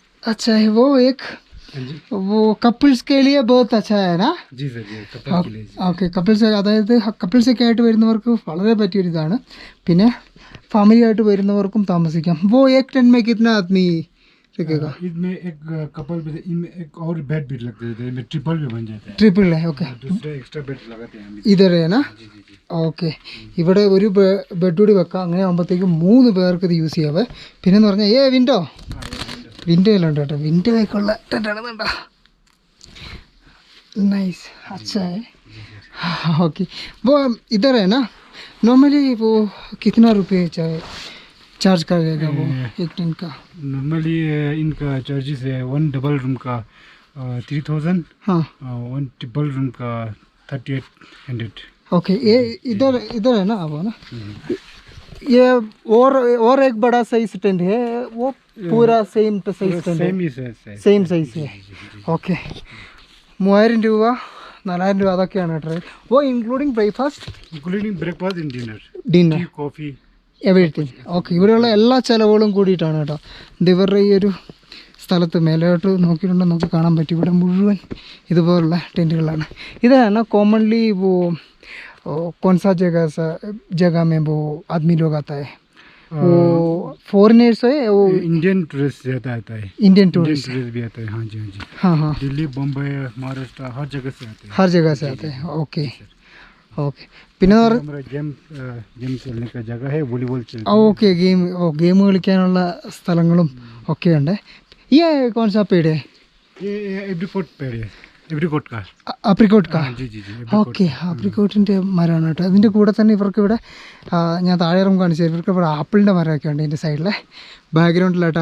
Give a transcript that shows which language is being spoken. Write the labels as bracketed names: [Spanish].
[Hindi] अच्छा है वो एक वो കപ്പിൾസ് के लिए बहुत अच्छा है ना. जी सर. ये कपल के लिए. ഓക്കെ. [Malayalam] അതായത് കപ്പിൾസൊക്കെ ആയിട്ട് വരുന്നവർക്ക് വളരെ പറ്റിയൊരിതാണ്. പിന്നെ ഫാമിലി ആയിട്ട് വരുന്നവർക്കും താമസിക്കാം. [Hindi] वो एक टेंट में कितना आदमी रुकेगा? इसमें एक कपल भी, इनमें एक और बेड भी लगते हैं. इसमें ट्रिपल भी बन जाता है. ट्रिपल है. ओके. दूसरा एक्स्ट्रा बेड लगाते हैं हम. इधर है ना. [Malayalam] ഓക്കെ. ഇവിടെ ഒരു ബെഡ് കൂടി വെക്കാം. അങ്ങനെ ആകുമ്പോഴത്തേക്കും 3 പേർക്ക് ഇത് യൂസ് ചെയ്യാവേ. പിന്നെന്ന് പറഞ്ഞാൽ വിൻഡോ എല്ലാം ഉണ്ട് കേട്ടോ. വിൻഡോ ഒക്കെ ഉള്ള ടെൻ്റാണെന്നുണ്ടോ. [Hindi] നൈസ്. अच्छा है. ओके. वो इधर है ना. नॉर्मली वो कितना रुपये चार्ज करेगा वो एक टेंट का? नॉर्मली इनका चार्जेस है 1 डबल रूम का 3000. हाँ. 1 ट्रिपल रूम का 3800. ओके. ये इधर है ना. अब ना ये और एक बड़ा साइज टेंट है. वो पूरा सेम साइज टेंट है. Same size. ഓക്കെ. [Malayalam] 3000 രൂപ 4000 രൂപ അതൊക്കെയാണ് കേട്ടോ. ഓ including breakfast. [English] Including breakfast and dinner. Dinner coffee everything. Okay. [Malayalam] ഇവിടെയുള്ള എല്ലാ ചിലവുകളും കൂടിയിട്ടാണ് കേട്ടോ. ഇത് ഇവരുടെ ഈ ഒരു സ്ഥലത്ത് മേലോട്ട് നോക്കിയിട്ടുണ്ടെങ്കിൽ നമുക്ക് കാണാൻ പറ്റും. ഇവിടെ മുഴുവൻ ഇതുപോലുള്ള ടെൻറ്റുകളാണ്. ഇതാണ് കോമൺലി [Hindi] वो कौन सा जगह में वो आदमी लोग आता है? वो फॉरेनर्स है. वो इंडियन टूरिस्ट ज़्यादा आता है. इंडियन टूरिस्ट भी आता है. हाँ जी. हाँ. दिल्ली, बम्बई, महाराष्ट्र हर जगह से आते हैं. हर जगह से आते हैं. ओके. പിന്നെ हमारा गेम खेलने का जगह है. वॉलीबॉल चलते हैं. ഓക്കെ. [Malayalam] ഗെയിം കളിക്കാനുള്ള സ്ഥലങ്ങളും ഒക്കെ ഉണ്ട്. [Hindi] ഈ കോൺ സാ പേട് ये एवरी फोर्ट पेड़ है. एप्रिकॉट का ആപ്രിക്കോട്ട് കാ जी जी जी [Malayalam] ഓക്കെ ആപ്രിക്കോട്ടിൻ്റെ മരമാണ് കേട്ടോ. അതിൻ്റെ കൂടെ തന്നെ ഇവർക്ക് ഇവിടെ ഞാൻ താഴെ ഇറങ്ങും കാണിച്ചു, ഇവർക്ക് ഇവിടെ ആപ്പിളിൻ്റെ മരമൊക്കെ ഉണ്ട് ഇതിൻ്റെ സൈഡിലെ ബാക്ക്ഗ്രൗണ്ടിലായിട്ട്.